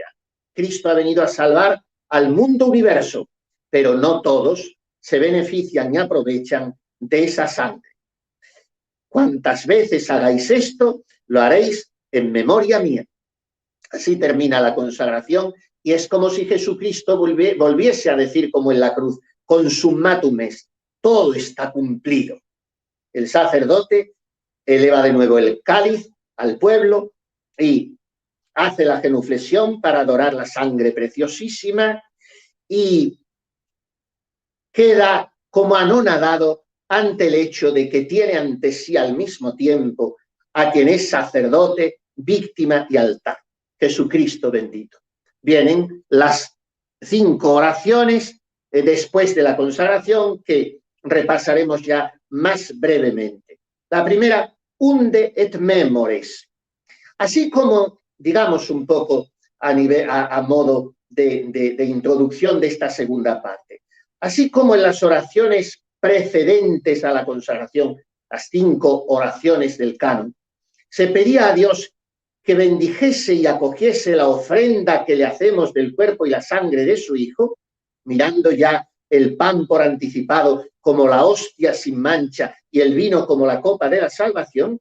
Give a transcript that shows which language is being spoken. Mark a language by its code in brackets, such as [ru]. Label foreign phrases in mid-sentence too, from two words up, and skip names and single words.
[es] Cristo ha venido a salvar al mundo universo, pero no todos se benefician y aprovechan de esa sangre. Cuantas veces hagáis esto, lo haréis en memoria mía. Así termina la consagración y es como si Jesucristo volviese a decir como en la cruz, [la] consumatum est, [es] todo está cumplido. El sacerdote eleva de nuevo el cáliz al pueblo y hace la genuflexión para adorar la sangre preciosísima y queda como anonadado ante el hecho de que tiene ante sí al mismo tiempo a quien es sacerdote, víctima y altar, Jesucristo bendito. Vienen las 5 oraciones después de la consagración que repasaremos ya más brevemente. La primera, [la] unde et memores. [es] Así como, digamos un poco a modo de introducción de esta segunda parte, así como en las oraciones precedentes a la consagración, las 5 oraciones del canon, se pedía a Dios que bendijese y acogiese la ofrenda que le hacemos del cuerpo y la sangre de su Hijo, mirando ya el pan por anticipado como la hostia sin mancha y el vino como la copa de la salvación.